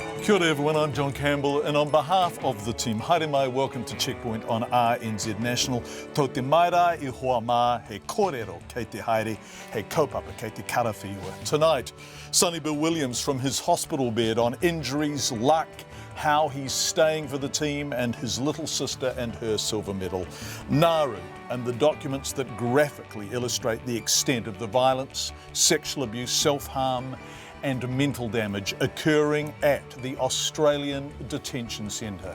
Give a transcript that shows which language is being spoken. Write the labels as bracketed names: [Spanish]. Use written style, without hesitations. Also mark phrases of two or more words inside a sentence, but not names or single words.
[Māori] Kia ora [English] everyone, I'm John Campbell, and on behalf of the team, [Māori] haere mai, [English] welcome to Checkpoint on RNZ National. [Māori] Tau te maira I hoa mā, he kōrero kei te haere, he kaupapa kei te karawhiua. [English] Tonight, Sonny Bill Williams from his hospital bed on injuries, luck, how he's staying for the team, and his little sister and her silver medal. Nauru and the documents that graphically illustrate the extent of the violence, sexual abuse, self-harm and mental damage occurring at the Australian Detention Centre.